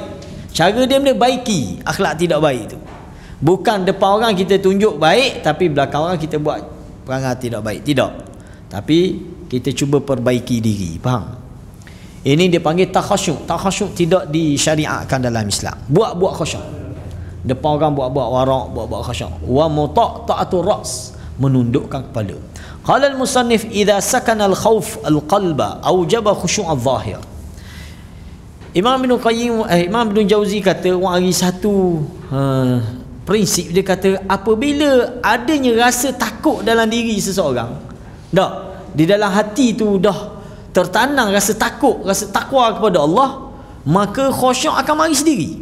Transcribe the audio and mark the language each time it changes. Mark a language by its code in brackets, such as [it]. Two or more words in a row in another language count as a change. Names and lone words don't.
[ms] Cara dia baiki akhlak tidak baik tu. Bukan depan orang kita tunjuk baik, tapi belakang orang kita buat perangai tidak baik. Tidak. Tapi kita cuba perbaiki diri. Faham? Ini dia panggil takhasyuk. Takhasyuk tidak disyariatkan dalam Islam. Buat-buat khasyuk. Depan orang buat-buat warak, buat-buat khasyuk. [ar] ومطأطئ الرأس, [ms] menundukkan kepala. [ar] قال المصنف إذا سكن الخوف القلب أوجب خشوع الظاهر. [ms] Imam Ibn Jauzi kata hari satu prinsip dia kata, apabila adanya rasa takut dalam diri seseorang, di dalam hati tu dah tertanam rasa takut, rasa takwa kepada Allah, maka khusyuk akan mari sendiri.